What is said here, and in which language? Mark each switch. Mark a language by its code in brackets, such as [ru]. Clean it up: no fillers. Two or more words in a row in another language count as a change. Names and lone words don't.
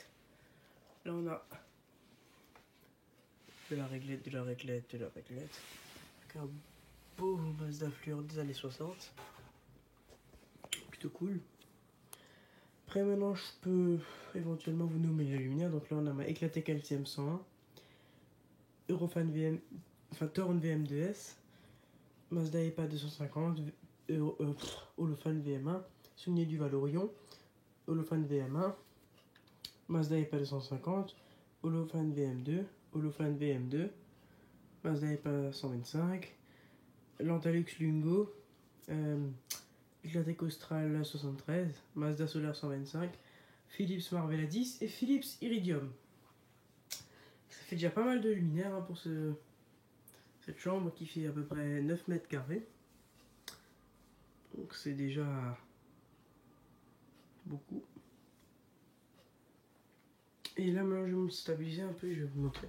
[fr] Là, on a de la réglette, de la réglette, de la réglette. Avec un beau Mazda Fluor des années 60. Plutôt cool. Après, maintenant, je peux éventuellement vous nommer les luminaires. Donc là, on a ma Eclatec LCM 101. Eurofan VM, enfin Torn VM2S. Mazda EPA 250. Holofan VM1. Souvenir du Valorion. Holofan VM1. Mazda EPA 250. Holofan VM2. Holofan VM2. Mazda EPA 125. Lantalux Lungo. Eclatec Austral 73. Mazda Solar 125. Philips Marvella 10 et Philips Iridium. Ça fait déjà pas mal de luminaires hein, pour cette chambre qui fait à peu près 9 mètres carrés. Donc c'est déjà beaucoup. Et là maintenant je vais me stabiliser un peu, je vais vous montrer.